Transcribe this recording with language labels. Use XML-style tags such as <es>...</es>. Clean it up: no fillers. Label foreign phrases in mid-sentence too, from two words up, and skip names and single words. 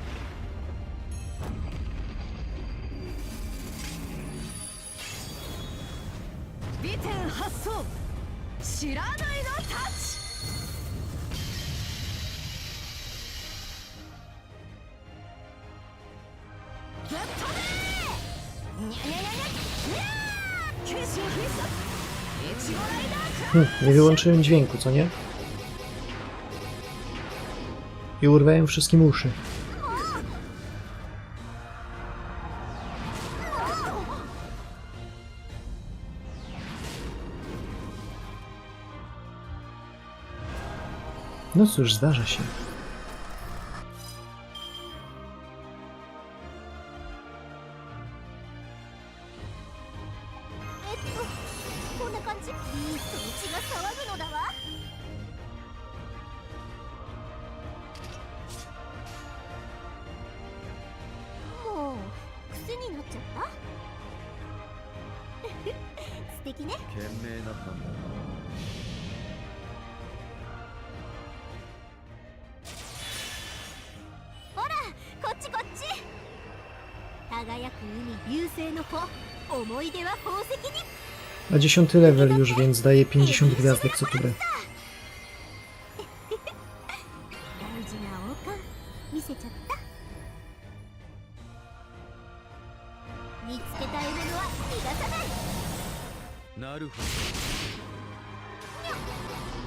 <ja>美天発想知らないのタッチ。ぶっ飛べー。にゃにゃにゃにゃにゃー。決心必殺いちごライダークラッ</ja> <pl>Nie wyłączyłem dźwięku, co nie? I urwałem wszystkim uszy. No cóż, zdarza się.</pl> <ja>こんな感じ。ビーストの血が騒ぐのだわ。もう癖になっちゃった。素敵ね。賢明な判断。ほらこっちこっち。輝く海流星の子、思い出は宝石に。</ja> <pl>A 10 level już, więc daje 50 gwiazdek co turę.</pl> <ja>大事な王冠見せちゃった。見つけた獲物は逃がさない。なるほど。</ja>